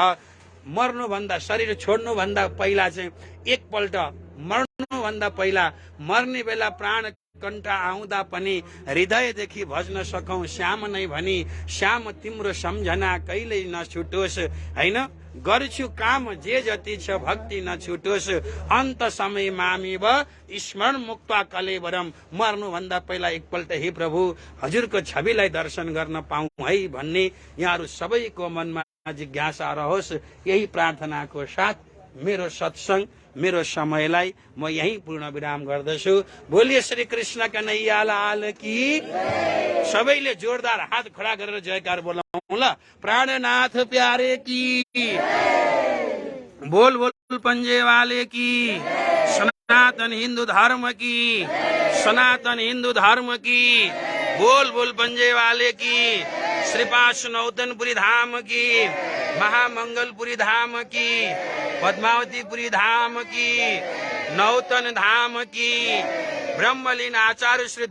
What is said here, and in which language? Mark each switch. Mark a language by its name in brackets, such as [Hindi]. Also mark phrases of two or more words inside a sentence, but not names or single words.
[Nepali] मर्नुभन्दा, शरीर छोड्नुभन्दा पहिला चाहिँ एकपल्ट मर्नुभन्दा पहिला, मर्ने बेला प्राण कण्ठा आउँदा पनि हृदयदेखि भज्न सकौं श्याम नै भनी, श्याम तिम्रो सम्झना कहिल्यै नछुटोस्। हैन, गर्छु काम जे जति छ भक्ति नछुटोस्, [Sanskrit] अन्त समय मामेव स्मरण मुक्त कलेवरम। [Nepali] मर्नुभन्दा पहिला एकपल्ट हे प्रभु हजुरको छविलाई दर्शन गर्न पाऊँ है भन्ने यहाँहरू सबैको मनमा जिज्ञासा रहोस्। यही प्रार्थनाको साथ मेरो सत्संग, मेरो समयलाई म यही पूर्ण विराम गर्दछु। [Hindi] बोलिए श्री कृष्ण कन्हैया लाल की। [Nepali] सबैले जोरदार हात खडा गरेर जयकार बोलाउँ ल। [Hindi] प्राणनाथ प्यारे की, बोल बोल पंजे वाले की, सनातन हिंदू धर्म की, सनातन हिंदू धर्म की, बोल बोल पंजे वाले की, श्रीपाश नौतनपुरी धाम की, महामंगलपुरी धाम की, पद्मावतीपुरी धाम की, नौतन धाम की, ब्रह्मलीन आचार्य श्री